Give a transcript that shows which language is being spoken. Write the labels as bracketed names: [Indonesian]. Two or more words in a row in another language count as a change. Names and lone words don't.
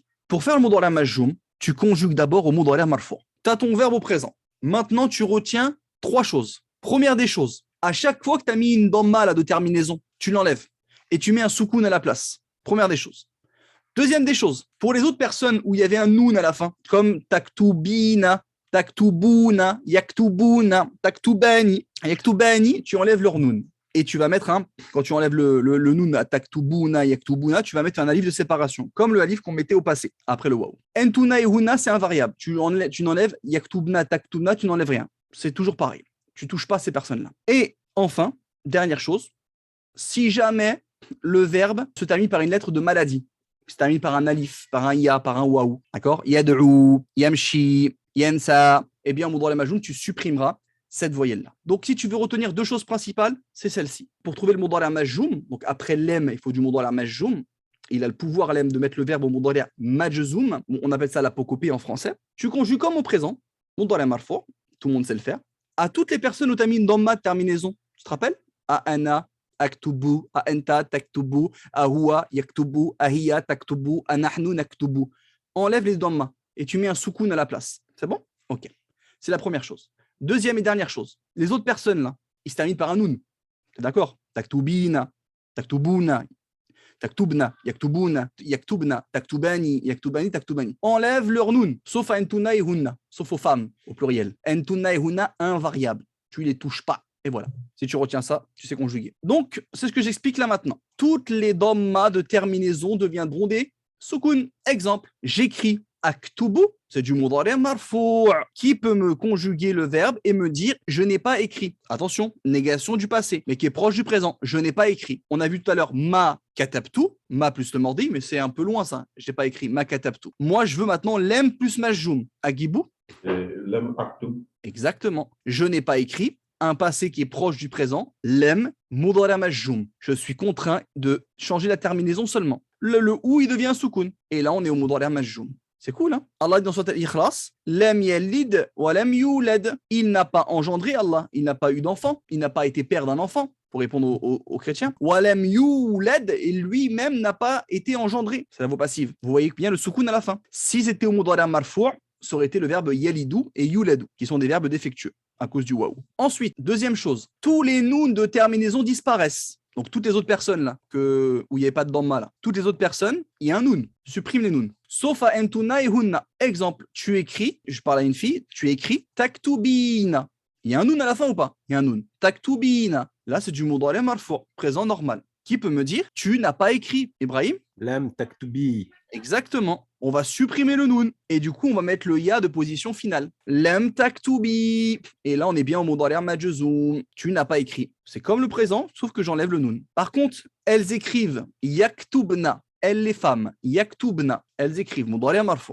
[French] Pour faire le [Arabic] مضارع مجزوم, [French] tu conjugues d'abord au [Arabic] مضارع مرفوع'. [French] Tu as ton verbe au présent. Maintenant, tu retiens 3 choses. Première des choses, à chaque fois que tu as mis une damma là de terminaison, tu l'enlèves et tu mets un soukoun à la place. Première des choses. Deuxième des choses, pour les autres personnes où il y avait un noun à la fin, comme [Arabic] تكتبين تكتبون يكتبون تكتبان, [French] tu enlèves leur noun. et tu vas mettre quand tu enlèves le nun, [Arabic] تكتبون يكتبون, [French] tu vas mettre un alif de séparation, comme le alif qu'on mettait au passé, après le waw. Entuna et huna, c'est invariable. Tu n'enlèves [Arabic] يكتبن تكتبن, [French] tu n'enlèves rien. C'est toujours pareil. Tu ne touches pas ces personnes-là. Et enfin, dernière chose, si jamais le verbe se termine par une lettre de maladie, se termine par un alif, par un ya, par un waw, d'accord? [Arabic] يدعو يمشي ينسى, [French] eh bien, au [Arabic] مضارع مجزوم, [French] tu supprimeras cette voyelle-là. Donc, si tu veux retenir deux choses principales, c'est celle-ci. Pour trouver le [Arabic] مضارع مجزوم, [French] donc après l'em, il faut du [Arabic] مضارع مجزوم. [French] Il a le pouvoir, l'em, de mettre le verbe au [Arabic] مضارع مجزوم. [French] On appelle ça l'apocopée en français. Tu conjugues comme au présent, [Arabic] مضارع مرفوع, [French] tout le monde sait le faire. À toutes les personnes où tu as mis une damma de terminaison, tu te rappelles? À [Arabic] أنا أكتب, [French] à [Arabic] أنت تكتب, [French] à [Arabic] هو يكتب, [French] à [Arabic] هي تكتب, [French] à [Arabic] نحن نكتب. [French] Enlève les dammas et tu mets un soukoun à la place. C'est bon? Ok. C'est la première chose. Deuxième et dernière chose, les autres personnes là, ils se terminent par un nun. T'es d'accord? [Arabic] تكتبين تكتبون تكتبن يكتبون يكتبن تكتبان يكتبان تكتبان. [French] Enlève leur nun, sauf à entuna et hunna, sauf aux femmes au pluriel. Entuna et hunna invariable. Tu les touches pas. Et voilà. Si tu retiens ça, tu sais conjuguer. Donc, c'est ce que j'explique là maintenant. Toutes les dammas de terminaison deviendront des soukoun. Exemple, j'écris aktubu, c'est du [Arabic] مضارع مرفوع', [French] qui peut me conjuguer le verbe et me dire je n'ai pas écrit. Attention, négation du passé, mais qui est proche du présent. Je n'ai pas écrit. On a vu tout à l'heure [Arabic] ما كتبت, [French] ma plus le mardi, mais c'est un peu loin ça. Je n'ai pas écrit [Arabic] ما كتبت. [French] Moi, je veux maintenant lem plus majjoum. Agibou. [Arabic] لم أكتب. [French] Exactement. Je n'ai pas écrit. Un passé qui est proche du présent, lem, [Arabic] مضارع مجزوم. [French] Je suis contraint de changer la terminaison seulement. Le ou, il devient soukoun. Et là, on est au [Arabic] مضارع مجزوم. [French] C'est cool, hein? Allah dit dans Sourate Al-Ikhlas, [Arabic] لم يلد ولم يولد. [French] Il n'a pas engendré Allah, il n'a pas eu d'enfant, il n'a pas été père d'un enfant, pour répondre aux chrétiens. [Arabic] ولم يولد, [French] et lui-même n'a pas été engendré. C'est la voix passive. Vous voyez bien le soukoun à la fin. Si c'était au [Arabic] مضارع مرفوع', [French] ça aurait été le verbe yalidu et yuladu, qui sont des verbes défectueux à cause du waouh. Ensuite, deuxième chose, tous les nouns de terminaison disparaissent. Donc, toutes les autres personnes là, où il n'y avait pas de damma là, toutes les autres personnes, il y a un noun. Supprime les nouns. Sauf à entuna et hunna. Exemple, tu écris, je parle à une fille, tu écris taktubina. Il y a un noun à la fin ou pas? Il y a un noun. Taktubina. Là, c'est du [Arabic] مضارع مرفوع', [French] présent normal. Qui peut me dire, tu n'as pas écrit, Ibrahim? [Arabic] لم تكتبي. [French] Exactement. On va supprimer le noun. Et du coup, on va mettre le ya de position finale. [Arabic] لم تكتبي. [French] Et là, on est bien au [Arabic] مضارع مجزوم. [French] Tu n'as pas écrit. C'est comme le présent, sauf que j'enlève le noun. Par contre, elles écrivent yaktubna. Elles, les femmes, yaktubna. Elles écrivent [Arabic] مضارع مرفوع'.